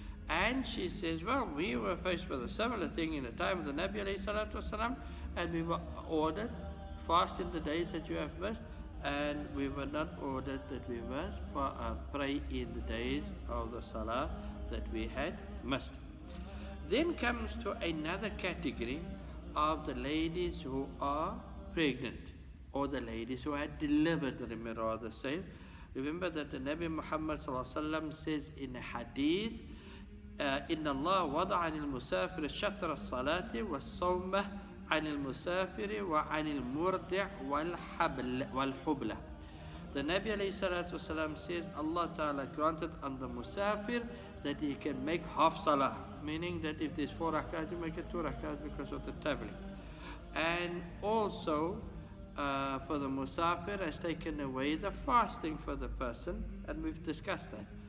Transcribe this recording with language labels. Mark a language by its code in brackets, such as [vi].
[en] And she says, well, we were faced with a similar thing in the time of the Nabi alayhi salatu wasalam, and we were ordered fast in the days that you have missed, and we were not ordered that we must pray in the days of the salah that we had missed. Then comes to another category of the ladies who are pregnant, or the ladies who had delivered, let me rather say. Remember that the Nabi Muhammad says in a hadith, [ar] إن الله وضع عن المسافر شطر الصلاة والصوم عن المسافر وعن المرضع والحبلة. [en] The Nabi alayhi salatu wasalam says Allah Ta'ala granted on the musafir that he can make half salah, meaning that if there's 4 rakat, you make it 2 rakat because of the traveling. And also for the musafir has taken away the fasting for the person, and we've discussed that.